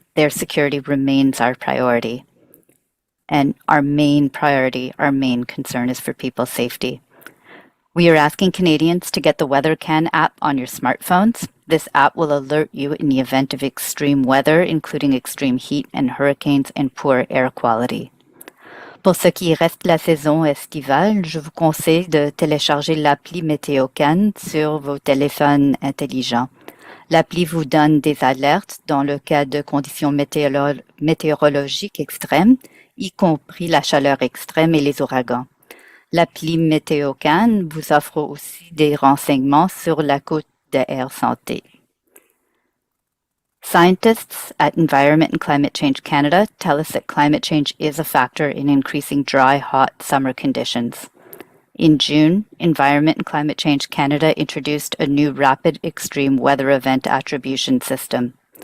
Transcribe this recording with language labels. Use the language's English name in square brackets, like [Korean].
[English] Their security remains our priority. And our main priority, our main concern is for people's safety. We are asking Canadians to get the WeatherCan app on your smartphones. This app will alert you in the event of extreme weather, including extreme heat and hurricanes and poor air quality. [French] Pour ce qui reste de la saison estivale, je vous conseille de télécharger l'appli MétéoCan sur vos téléphones intelligents. L'appli vous donne des alertes dans le cas de conditions météorologiques extrêmes, y compris la chaleur extrême et les ouragans. L'appli MétéoCan vous offre aussi des renseignements sur la cote de Air Santé. [English] Scientists at Environment and Climate Change Canada tell us that climate change is a factor in increasing dry, hot summer conditions. In June, Environment and Climate Change Canada introduced a new rapid extreme weather event attribution system.